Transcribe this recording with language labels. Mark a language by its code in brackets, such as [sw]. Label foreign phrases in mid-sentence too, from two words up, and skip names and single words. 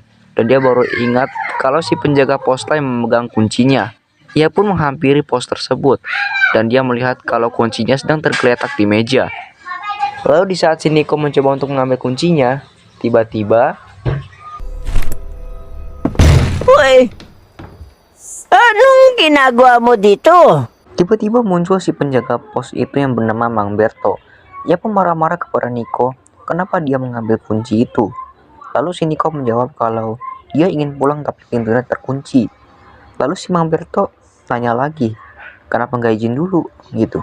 [id] Dan dia baru ingat kalau si penjaga pos lain memegang kuncinya. Ia pun menghampiri pos tersebut. Dan dia melihat kalau kuncinya sedang tergeletak di meja. Lalu di saat si Niko mencoba untuk mengambil kuncinya, tiba-tiba Woi, [tl] anong ginagawa mo dito? [id] Tiba-tiba muncul si penjaga pos itu yang bernama Mang Berto. Ia pun marah-marah kepada Niko, kenapa dia mengambil kunci itu. Lalu si Niko menjawab kalau dia ingin pulang tapi pintunya terkunci. Lalu si Mang Berto tanya lagi, kenapa nggak izin dulu gitu.